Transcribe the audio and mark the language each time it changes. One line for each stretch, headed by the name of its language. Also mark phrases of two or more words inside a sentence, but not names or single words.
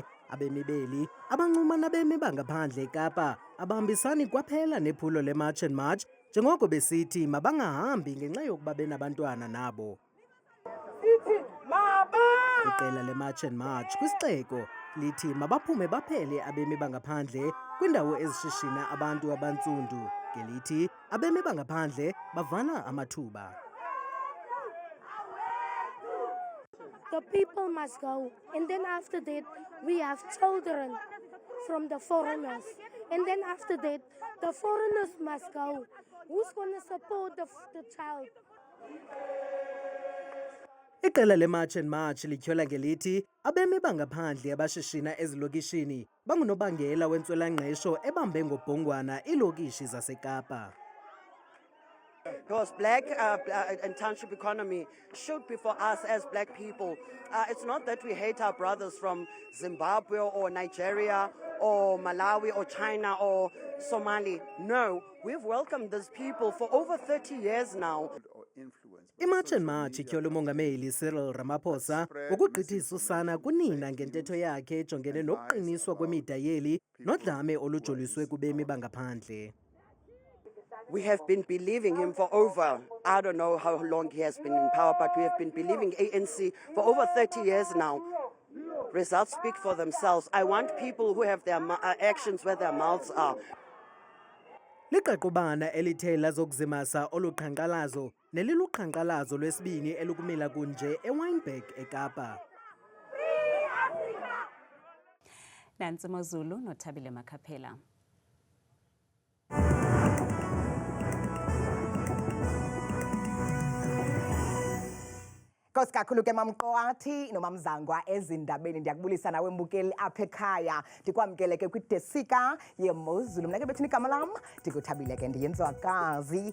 Xhosa: Abemibeli abancuma nabemi bangaphandle eKapa abahambisani kwaphela nephulo leMarch and March njengoko besithi mabangahambi ngenxa yokuba benabantwana nabo. Iqela leMarch and March kwisixeko lithi mabaphume baphele abemi bangaphandle kwindawo ezishishina abantu abantsundu ngelithi abemi bangaphandle bavala amathuba.
English: The people must go, and then after that we have children from the foreigners, and then after that The foreigners must go. Who's going to support the child?
Xhosa: Iqela leMarch and March lityhola ngelithi abemi bangaphandle abashishina ezilokishini bangunobangela wentswelangqesho ebambe ngobhongwana iilokishi zaseKapa.
English: Because black and township economy should be for us as black people. It's not that we hate our brothers from Zimbabwe or Nigeria or Malawi or China or Somali. No, we've welcomed these people for over 30 years now.
Xhosa: iMarch and March ityhola umongameli Cyril Ramaphosa ngokugqithisa usana kunina ngentetho yakhe ejongene nokuqiniswa kwemida yeli nodlame olujoliswe kubemi bangaphandle.
English: We have been believing him for over, I don't know how long he has been in power, but we have been believing ANC for over 30 years now. Results speak for themselves. I want people who have their actions where their mouths are.
Xhosa: Liqaqubana elithe lazokuzimasa oluqhankqalazo neliluqhankqalazo lwesibini elukumila kunje eWynberg eKapa. Nansi Mozulu noThabile Makhaphela. Nkosi kakhulu ke mamqoathi nomamzangwa ezindabeni ndiyakubulisa nawe mbukeli apha ekhaya ndikwamkele ke kwidesika yeMozulu mna ke bethini igama lam ndikuthabile ke ndiyenzwakazi